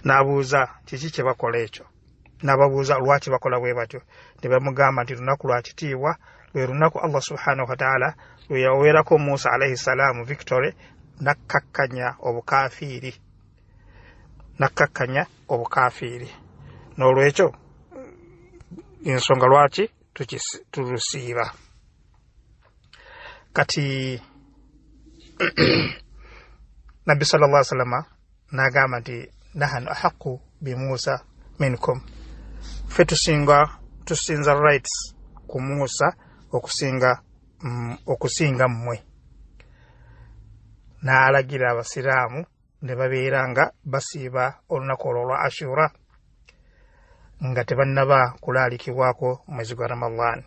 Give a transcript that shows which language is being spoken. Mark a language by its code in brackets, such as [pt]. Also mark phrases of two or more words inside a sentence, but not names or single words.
[lg] n'abuuza kiki kye bakola ekyo, n'ababuuza lwaki bakola bwe batyo, ne bamugamba nti lunaku lwa kitiibwa, lwe lunaku Allah [ar] سبحانه وتعالى [lg] lwe yaweerako Musa [ar] عليه السلام [lg] victory, nakkakkanya obukafiiri. N'olwekyo ensonga lwaki tulusiiba. Kati Nabbi [ar] صلى الله عليه وسلم [lg] n'agamba nti [ar] نحن أحق بموسى منكم, [lg] ffe tusinza rights ku Musa okusinga mmwe. N'alagira abasiraamu ne babeera nga basiiba olunaku olwo lwa Ashura nga tebannaba kulaalikibwako omwezi gwa Ramadhan.